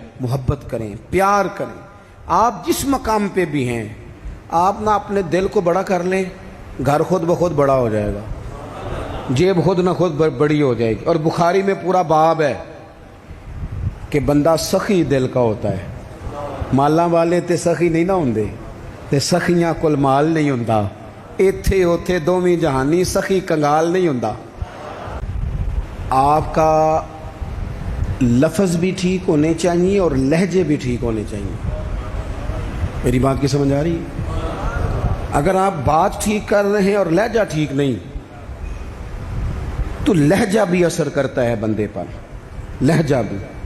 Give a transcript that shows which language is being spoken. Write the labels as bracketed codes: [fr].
[ur] محبت کریں, پیار کریں. آپ جس مقام پہ بھی ہیں, آپ نہ اپنے دل کو بڑا کر لیں, گھر خود بخود بڑا ہو جائے گا, جیب خود نہ خود بڑی ہو جائے گی. اور بخاری میں پورا باب ہے کہ بندہ سخی دل کا ہوتا ہے. [pa] مالاں والے تے سخی نہیں نہ ہوندے, تے سخیاں کول مال نہیں ہوندا. ایتھے اوتھے دوویں جہانی, سخی کنگال نہیں ہوندا. آپ کا لفظ بھی ٹھیک ہونے چاہیے اور لہجے بھی ٹھیک ہونے چاہیے. [ur] میری بات کی سمجھ آ رہی ہے؟ اگر آپ بات ٹھیک کر رہے ہیں اور لہجہ ٹھیک نہیں, تو لہجہ بھی اثر کرتا ہے بندے پر, لہجہ بھی.